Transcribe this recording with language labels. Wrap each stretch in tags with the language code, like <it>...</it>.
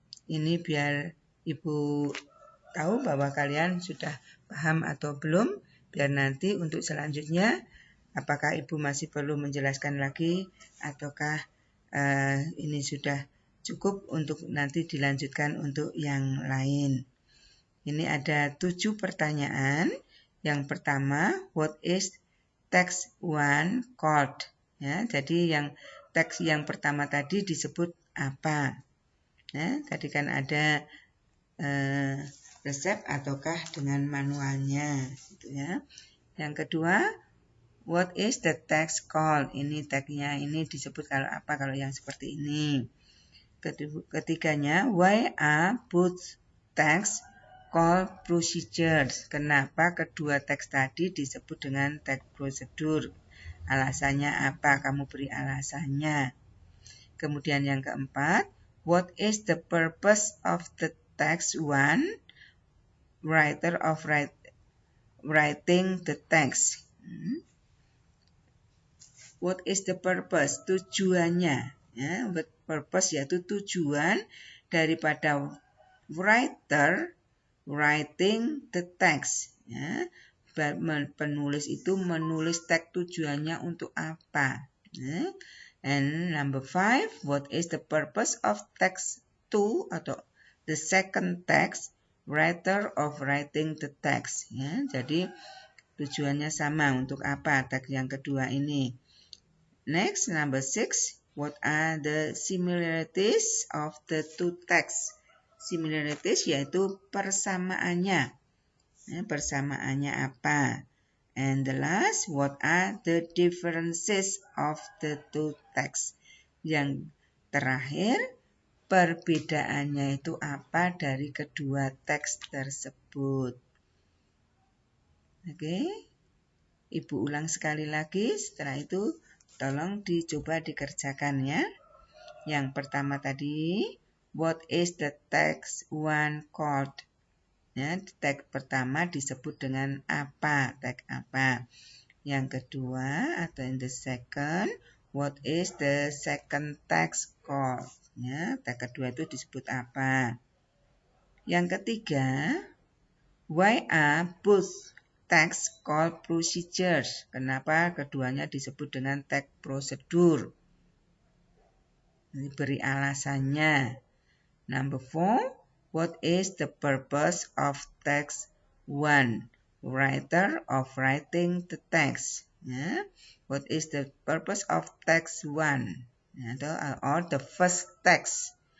<id>Ini biar Ibu tahu bahwa kalian sudah paham atau belum, biar nanti untuk selanjutnya apakah Ibu masih perlu menjelaskan lagi ataukah ini sudah cukup untuk nanti dilanjutkan untuk yang lain. Ini ada 7 pertanyaan. Yang pertama,</id> <en>what is text 1 called?</en> <id>Ya, jadi yang teks yang pertama tadi disebut apa? Ya, tadi kan ada resep ataukah dengan manualnya, gitu ya. Yang kedua,</id> <en>what is the text called?</en> <id>Ini tagnya ini disebut kalau apa kalau yang seperti ini. Ketiganya,</id> <en>why are both text called procedures?</en> <id>Kenapa kedua teks tadi disebut dengan teks prosedur? Alasannya apa? Kamu beri alasannya. Kemudian yang keempat,</id> <en>what is the purpose of the text 1? Writer of writing the text. What is the purpose?</en> <id>Tujuannya. Ya,</id> <en>purpose</en> <id>yaitu tujuan daripada</id> <en>writer writing the text.</en> <id>Ya, penulis itu menulis teks tujuannya untuk apa?</id> <en>Ya. And number 5, what is the purpose of text 2 atau the second text? Writer of writing the text.</en> <id>Ya, jadi tujuannya sama untuk apa teks yang kedua ini.</id> <en>Next, number 6. What are the similarities of the two texts?</en> <id>Similarities yaitu persamaannya. Persamaannya apa?</id> <en>And the last, what are the differences of the two texts?</en> <id>Yang terakhir, perbedaannya itu apa dari kedua teks tersebut? Oke. Ibu ulang sekali lagi, setelah itu tolong dicoba dikerjakan ya. Yang pertama tadi,</id> <en>what is the text 1 called?</en> <id>Ya, teks pertama disebut dengan apa? Teks apa? Yang kedua atau</id> <en>in the second, what is the second text called?</en> <id>Ya, teks kedua itu disebut apa?</id> <en>Yang ketiga, why are both text called procedures?</en> <id>Kenapa keduanya disebut dengan teks prosedur? Beri alasannya.</id> <en>Number 4, what is the purpose of text 1? Writer of writing the text. Ya. What is the purpose of text 1? Or the first text.</en>